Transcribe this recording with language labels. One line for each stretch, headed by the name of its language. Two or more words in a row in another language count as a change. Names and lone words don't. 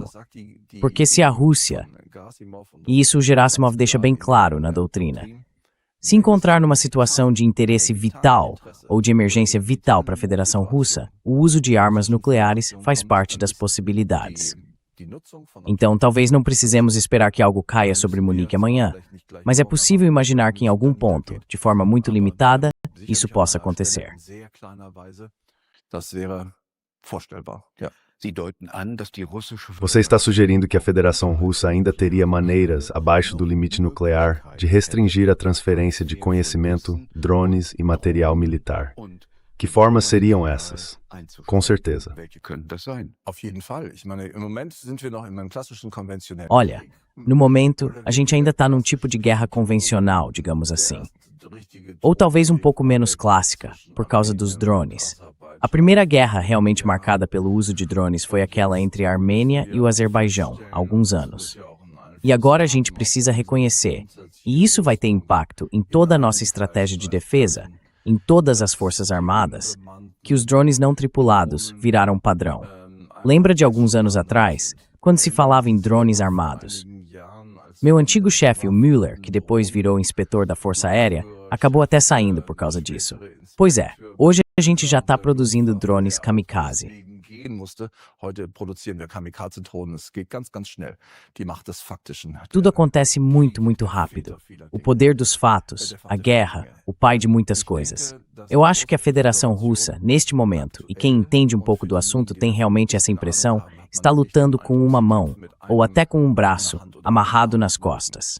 Portuguese: Porque se a Rússia, e isso o Gerasimov deixa bem claro na doutrina, se encontrar numa situação de interesse vital ou de emergência vital para a Federação Russa, o uso de armas nucleares faz parte das possibilidades. Então, talvez não precisemos esperar que algo caia sobre Munique amanhã, mas é possível imaginar que em algum ponto, de forma muito limitada, isso possa acontecer.
German: Das wäre vorstellbar, ja.
Portuguese: Você está sugerindo que a Federação Russa ainda teria maneiras, abaixo do limite nuclear, de restringir a transferência de conhecimento, drones e material militar. Que formas seriam essas? Com certeza.
German: Auf jeden Fall. Ich meine, im Moment sind wir noch in einem klassischen konventionellen.
Portuguese: Olha, no momento, a gente ainda está num tipo de guerra convencional, digamos assim. Ou talvez um pouco menos clássica, por causa dos drones. A primeira guerra realmente marcada pelo uso de drones foi aquela entre a Armênia e o Azerbaijão, há alguns anos. E agora a gente precisa reconhecer, e isso vai ter impacto em toda a nossa estratégia de defesa, em todas as forças armadas, que os drones não tripulados viraram padrão. Lembra de alguns anos atrás, quando se falava em drones armados? Meu antigo chefe, o Müller, que depois virou inspetor da Força Aérea, acabou até saindo por causa disso. Pois é, hoje a gente já está produzindo drones kamikaze.
German: Heute produzieren wir Kamikaze-Drohnen. Es geht ganz, ganz schnell. Die Macht des Faktischen.
Portuguese: Tudo acontece muito, muito rápido. O poder dos fatos, a guerra, o pai de muitas coisas. Eu acho que a Federação Russa, neste momento, e quem entende um pouco do assunto tem realmente essa impressão, está lutando com uma mão, ou até com um braço, amarrado nas costas.